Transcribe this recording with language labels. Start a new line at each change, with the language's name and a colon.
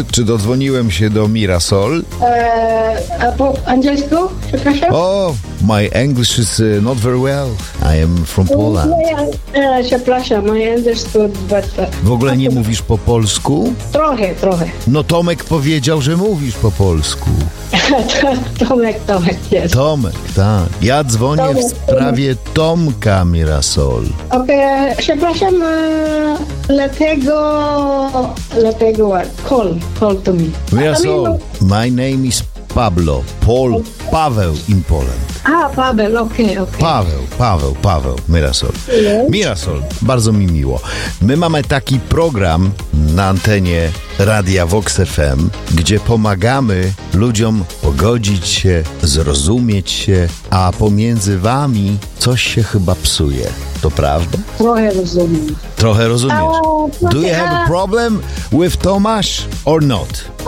Polish: Czy dodzwoniłem się do Mirasol? A po angielsku? Przepraszam?
English: Oh, my English is not very well. I am from Poland.
Polish: Przepraszam,
English: my English is better.
Polish: W ogóle nie mówisz po polsku? Trochę. No Tomek powiedział, że mówisz po polsku. Tomek jest. Tomek, tak. Ja dzwonię Tomek, w sprawie Tomka Mirasol. Okej, przepraszam, dlatego
English: call to me. Mirasol, my name is Pablo, Paweł in Poland.
Polish: Paweł. Paweł, Mirasol. Mirasol, bardzo mi miło. My mamy taki program na antenie Radia Vox FM, gdzie pomagamy ludziom pogodzić się, zrozumieć się, a pomiędzy wami coś się chyba psuje. To prawda? Trochę rozumiesz.
English: Do you have a problem with Tomasz or not?